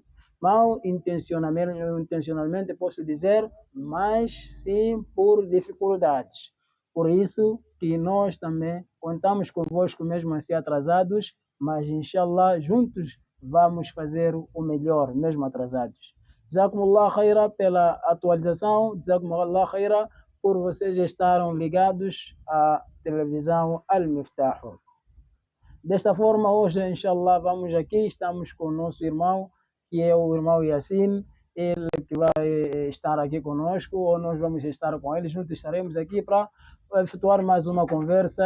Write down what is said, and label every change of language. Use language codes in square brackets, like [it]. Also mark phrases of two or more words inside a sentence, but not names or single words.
[pt] Mal intencionalmente posso dizer, mas sim por dificuldades. Por isso que nós também contamos convosco mesmo assim atrasados, mas [ar] إن شاء الله [pt] juntos vamos fazer o melhor, mesmo atrasados. [ar] جزاكم الله خيرا [pt] pela atualização, [ar] جزاكم الله خيرا [pt] por vocês estarem ligados à televisão Al-Miftah. Desta forma, hoje, [ar] إن شاء الله, [pt] vamos aqui, estamos com o nosso irmão, que é o irmão Yassin, ele que vai estar aqui conosco, ou nós vamos estar com ele, juntos estaremos aqui para efetuar mais uma conversa.